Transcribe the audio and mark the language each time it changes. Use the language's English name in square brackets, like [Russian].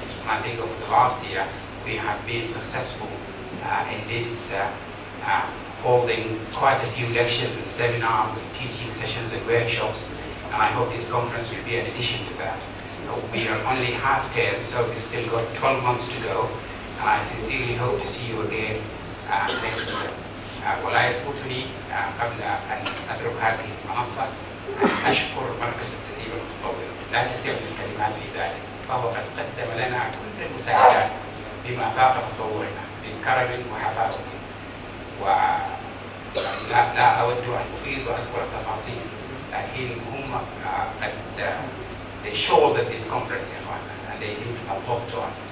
[English] And I think over the last year, we have been successful in this holding quite a few lectures and seminars and teaching sessions and workshops. And I hope this conference will be an addition to that. We are only half term, so we've still got 12 months to go. And I sincerely hope to see you again next year. [Arabic] ولا يفوتني قبل أن أترك هذه المنصة أن أشكر مركز التدريب المتطور، لا تسعني الكلمات في ذلك، فهو قد قدم لنا كل المساعدات بما فاق تصورنا من كرم وحفاوة. ولا أود أن أفيد وأذكر التفاصيل، لكن هم قد [English] they showed at this conference and they did a lot to us.